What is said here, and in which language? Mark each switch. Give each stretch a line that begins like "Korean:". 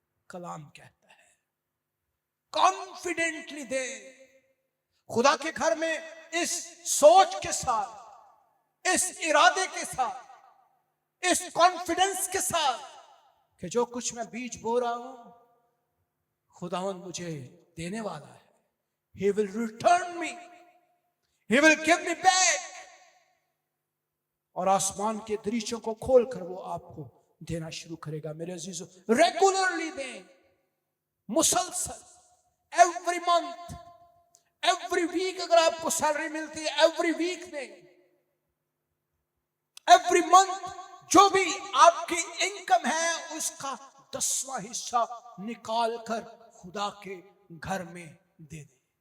Hindi: कलाम कहता है कॉन्फिडेंटली दे। खुदा के घर में इस सोच के साथ, इस इरादे के साथ, इस कॉन्फिडेंस के साथ कि जो कुछ मैं बीज बो रहा हूं, खुदावंद मुझे देने वाला है।
English: He will return me, He will give me back।
Hindi: और आसमान के दरीचों को खोलकर वो आपको देना शुरू करेगा। मेरे अजीजों, रेगुलरली दें, मुसलसल,
English: every month, every week
Hindi: अगर आपको सैलरी मिलती है, एवरी वीक में, एवरी मंथ जो भी आपकी इनकम है उसका 10वां हिस्सा निकाल कर खुदा के घर में दे दे।